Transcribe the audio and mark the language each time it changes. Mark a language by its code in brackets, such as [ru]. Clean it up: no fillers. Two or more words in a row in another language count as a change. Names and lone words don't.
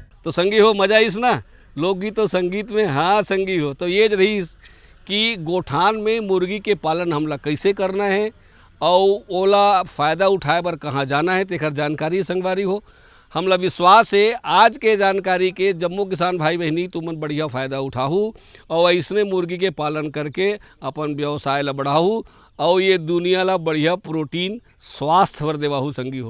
[hne] तो संगी हो मजा इस ना लोकगीत और संगीत में। हाँ संगी हो तो ये रही कि गोठान में मुर्गी के पालन हमला कैसे करना है और ओला फ़ायदा उठाए बर कहाँ जाना है तेकर जानकारी संगवारी हो। हमला विश्वास है आज के जानकारी के जम्मो किसान भाई बहनी तुमन बढ़िया फ़ायदा उठाहू और ऐसने मुर्गी के पालन करके अपन व्यवसाय ला बढ़ाहू और ये दुनिया ला बढ़िया प्रोटीन स्वास्थ्य वर देवाहू संगी हो।